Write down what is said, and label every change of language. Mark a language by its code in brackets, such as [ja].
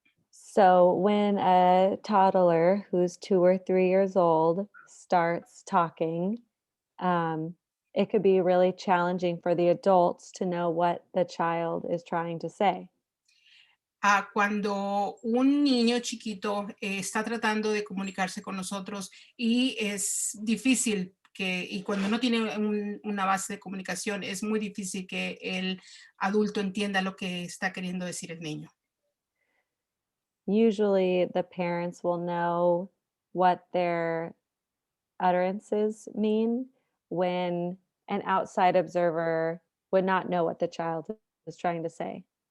[en] So when a toddler who's 2 or 3 years old starts talking, it could be really challenging for the adults to know what the child is trying to say. [es] Cuando un niño chiquito está tratando de comunicarse con nosotros y es difícil y cuando no tiene una base de comunicación, es muy difícil que el adulto entienda lo que está queriendo decir el niño. [en] Usually the parents will know what their utterances mean when an outside observer would not know what the child is trying to say.